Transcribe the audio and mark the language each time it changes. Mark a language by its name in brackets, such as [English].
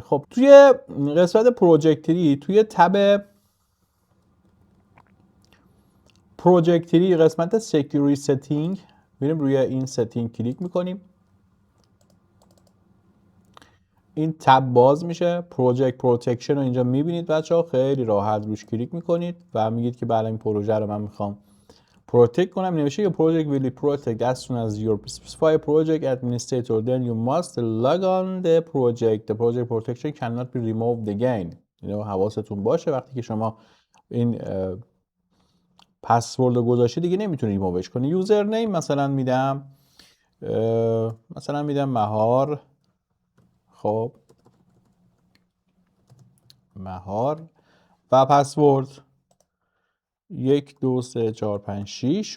[Persian] خب توی قسمت پروژکتری، توی تب پروژکتری قسمت سکیوریتی ستینگ میریم روی این ستینگ کلیک میکنیم. این تب باز میشه. پروژکت پروتکشن رو اینجا میبینید بچه‌ها، خیلی راحت روش کلیک میکنید و میگید که برای این پروژه رو من میخوام پروتکت کنم. نمیشه [English] your project will be protected as soon as your specify project administrator then you must log on the project. The project protection cannot be removed again. [Persian] اینو حواستون باشه وقتی که شما این پسورد رو گذاشتی دیگه نمیتونی ریمووش کنی. یوزر نیم مثلا میدم، مثلا میدم مهار. خب مهار و پسورد 1 2 3 4 5 6.